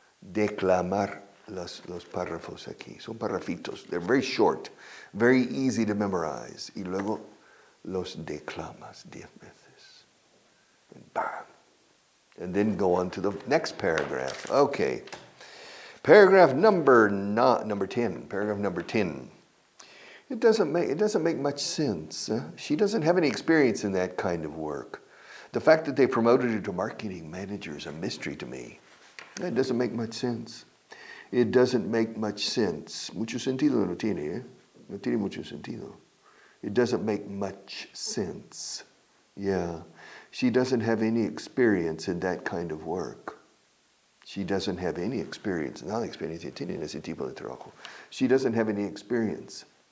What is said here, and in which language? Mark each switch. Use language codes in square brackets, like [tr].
[es] Declamar los párrafos aquí. Son párrafitos. [en] They're very short, very easy to memorize. [es] Y luego los declamas 10 veces. [en] And bam. And then go on to the next paragraph. Okay. Paragraph number 10. Paragraph number 10. It doesn't make much sense. She doesn't have any experience in that kind of work. The fact that they promoted her to marketing manager is a mystery to me. It doesn't make much sense. It doesn't make much sense. [es] Mucho sentido no tiene, eh? No tiene mucho sentido. [en] It doesn't make much sense. Yeah. She doesn't have any experience in that kind of work. She doesn't have any experience. [es] Nada experiencia tiene en ese tipo de trabajo. [en] She doesn't have any experience.